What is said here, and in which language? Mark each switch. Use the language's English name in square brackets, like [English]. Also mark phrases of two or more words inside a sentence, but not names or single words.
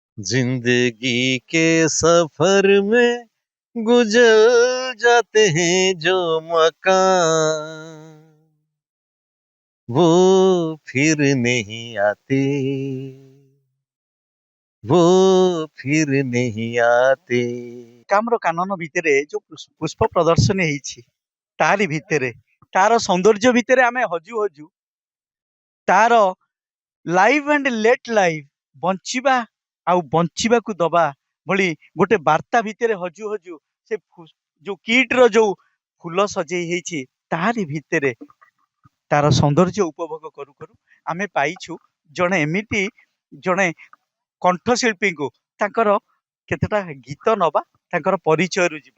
[Hindi] जिंदगी के सफर में गुजर जाते हैं जो मकान, वो फिर नहीं आते, वो फिर नहीं आते। [Odia] କାମର କାନନ ଭିତରେ ଯୋଉ ପୁଷ୍ପ ପ୍ରଦର୍ଶନୀ ହେଇଛି ତାରି ଭିତରେ ତାର ସୌନ୍ଦର୍ଯ୍ୟ ଭିତରେ ଆମେ ହଜୁ ହଜୁ ତାର [English] live and let live [Odia] ବଞ୍ଚିବା ଆଉ ବଞ୍ଚିବାକୁ ଦବା ଭଳି ଗୋଟେ ବାର୍ତ୍ତା ଭିତରେ ହଜୁ ହଜୁ ସେ ଯୋଉ କିଟ୍ ର ଯୋଉ ଫୁଲ ସଜେଇ ହେଇଛି ତାରି ଭିତରେ ତାର ସୌନ୍ଦର୍ଯ୍ୟ ଉପଭୋଗ କରୁ କରୁ ଆମେ ପାଇଛୁ ଜଣେ ଏମିତି ଜଣେ କଣ୍ଠଶିଳ୍ପୀଙ୍କୁ ତାଙ୍କର କେତେଟା ଗୀତ ନବା ତାଙ୍କର ପରିଚୟରୁ ଯିବା।